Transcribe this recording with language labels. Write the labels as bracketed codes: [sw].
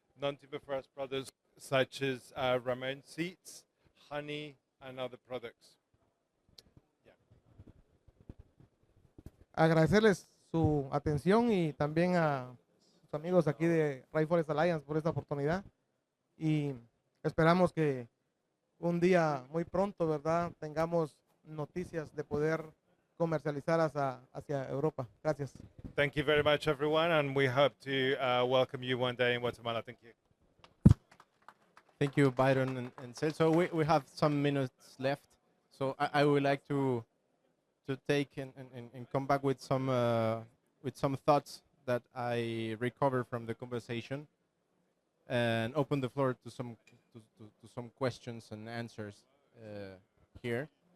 [en] Non-timber forest products such as ramon seeds, honey, and other products. Yeah. [es] Agradecerles su atención y también a sus amigos aquí de Rainforest Alliance por esta oportunidad, y esperamos que un día muy pronto, ¿verdad?, tengamos noticias de poder comercializar hacia Europa. Gracias. [en] Thank you very much, everyone, and we hope to welcome you one day in Guatemala. Thank you. Thank you, Byron and Celso. We have some minutes left, so I would like to take and come back with some thoughts that I recovered from the conversation, and open the floor to some questions and answers here.